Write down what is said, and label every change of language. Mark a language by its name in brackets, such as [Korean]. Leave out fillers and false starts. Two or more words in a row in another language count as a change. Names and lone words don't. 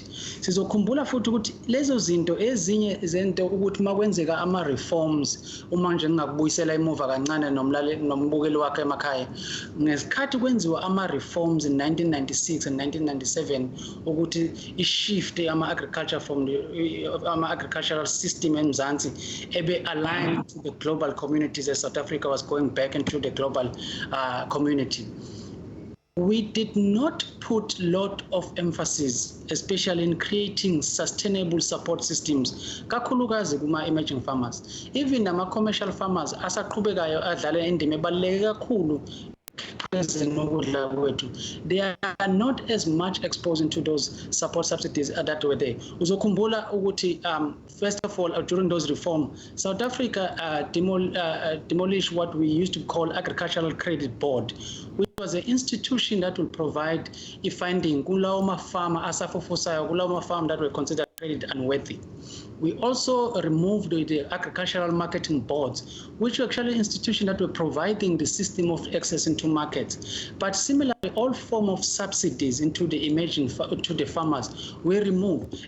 [Zulu] Sizokhumbula futhi ukuthi lezo zinto ezinye zento ukuthi makwenzeka ama-reforms uma nje ngingakubuyisela emuva kancane nombukeli wakhe emakhaya ngesikhathi kwenziwa ama-reforms [English] in 1996 and 1997 [Zulu] ukuthi i-shift ama-agriculture [English] from the agricultural system in Mzansi [Zulu] ebe [English] aligned to the global communities as South Africa was going back into the global community. We did not put a lot of emphasis, especially in creating sustainable support systems. [Zulu] Kakhulukazi kuma [English] emerging farmers, even nama commercial farmers [Zulu] asaqhubekayo adlala indima ebaluleke kakhulu [English] they are not as much exposed into those support subsidies that were there. First of all, during those reforms, South Africa demolished what we used to call Agricultural Credit Board, which was an institution that will provide funding kulawo farmer asafufusayo, kulawo farm that were considered credit unworthy. We also removed the agricultural marketing boards, which were actually institutions that were providing the system of access into markets. But similarly, all form of subsidies into the to the farmers were removed.